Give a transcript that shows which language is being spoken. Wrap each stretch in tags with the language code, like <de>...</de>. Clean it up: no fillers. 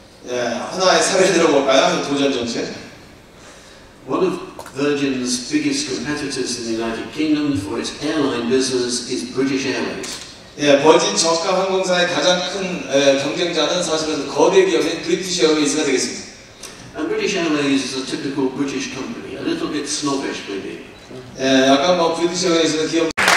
<ko>예, 하나의 사례를 들어볼까요? 도전 정책.</ko> <en>One of Virgin's biggest competitors in the United Kingdom for its airline business is British Airways.</en> <ko>예, 버진 저가 항공사의 가장 큰 경쟁자는 사실은 거대 기업인 브리티시 에어웨이즈가 되겠습니다.</ko> <en>And British Airways is a typical British company, a little bit snobbish maybe.</en> <ko>예, 약간 뭐 브리티시 에어웨이즈는 기업.</ko>